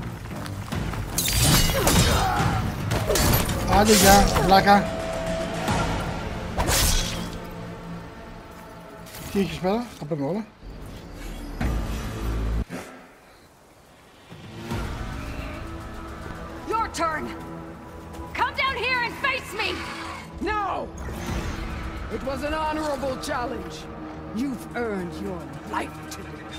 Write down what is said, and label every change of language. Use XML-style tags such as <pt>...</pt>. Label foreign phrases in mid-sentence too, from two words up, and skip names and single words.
<el>Άντε για βλάκα. Τι έχεις πέρα, τα παίρνω όλα.</el> <en>Your turn. Come down here and face me. No! It was an honorable challenge. You've earned your life today.</en>